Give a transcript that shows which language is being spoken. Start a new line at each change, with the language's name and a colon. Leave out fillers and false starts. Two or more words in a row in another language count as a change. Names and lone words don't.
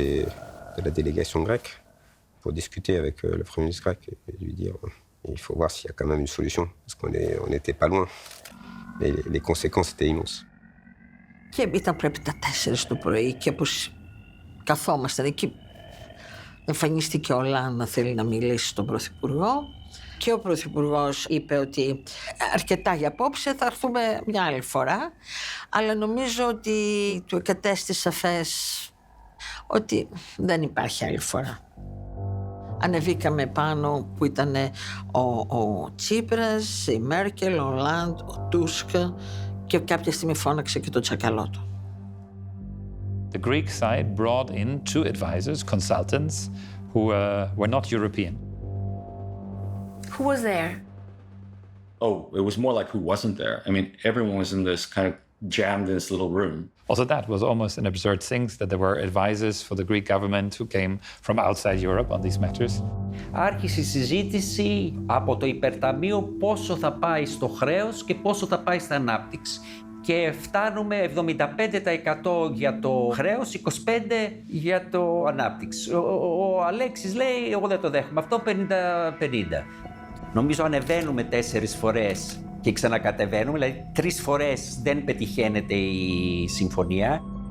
French: la délégation grecque pour discuter avec le Premier ministre grec et lui dire il faut voir s'il y a quand même une solution, parce qu'on n'était pas loin. Mais les conséquences étaient immenses.
Greek: Και ήταν πρέπει τα 4 το πρωί και όπως καθόμασταν εκεί, εμφανίστηκε ο Λάν να θέλει να μιλήσει στον Πρωθυπουργό και ο Πρωθυπουργός είπε ότι αρκετά για απόψε, θα έρθουμε μια άλλη φορά, αλλά νομίζω ότι του κατέστησε σαφές ότι δεν υπάρχει άλλη φορά. Ανεβήκαμε πάνω που ήταν ο Τσίπρας, η Μέρκελ, ο Λάντ, ο Τούσκ και κάποια στιγμή φώναξε και το τσακαλώτο.
English: The Greek side brought in 2 advisors, consultants, who were not European. Who was there? Oh, it was more like who wasn't there. I mean, everyone was in this kind of jammed in this little room. Also, that was almost an absurd thing, that there were advisors for the Greek government who came from outside Europe on these matters.
Greek: Άρχισε η συζήτηση από το υπερταμείο πόσο θα πάει στο χρέος και πόσο θα πάει στην ανάπτυξη. Και φτάνουμε 75% για το χρέος, 25% για το ανάπτυξη. Ο Αλέξης λέει, εγώ δεν το δέχομαι αυτό, 50-50. Νομίζω ανεβαίνουμε 4 φορές και ξανακατεβαίνουμε, δηλαδή 3 φορές δεν πετυχαίνεται η συμφωνία.